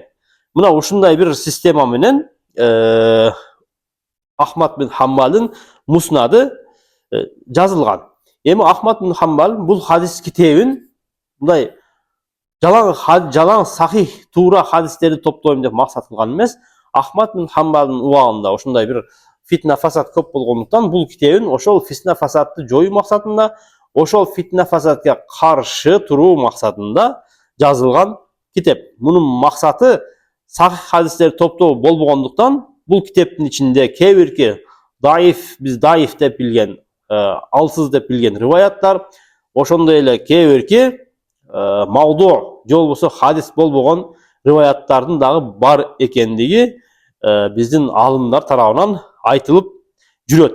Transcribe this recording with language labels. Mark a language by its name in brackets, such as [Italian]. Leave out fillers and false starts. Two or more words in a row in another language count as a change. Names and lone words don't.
[Kyrgyz] Мына ушундай бир система менен Ahmad bin Hanbal'ın Musnad'ı жазылган. Эми Ahmad bin Hanbal бул хадис китебин мындай жалаң сахих туура хадистерди топтойм деп максат кылган эмес. Ahmad bin Hanbal'ın убагында ошундай бир фитна фасад көп болгондуктан бул китебин ошол фитна фасадты жоюу максатында, ошол фитна фасадка каршы туруу максатында жазылган китеп. Мунун максаты сахих хадистерди топтоо болбогондуктан бул китептин ичинде кээ бирки даиф, биз даиф деп билген, алсыз деп билген риваяттар, ошондой эле кээ бирки мавду же болбосо хадис болбогон риваяттардын дагы бар экендиги биздин алымдар тарабынан айтылып жүрөт.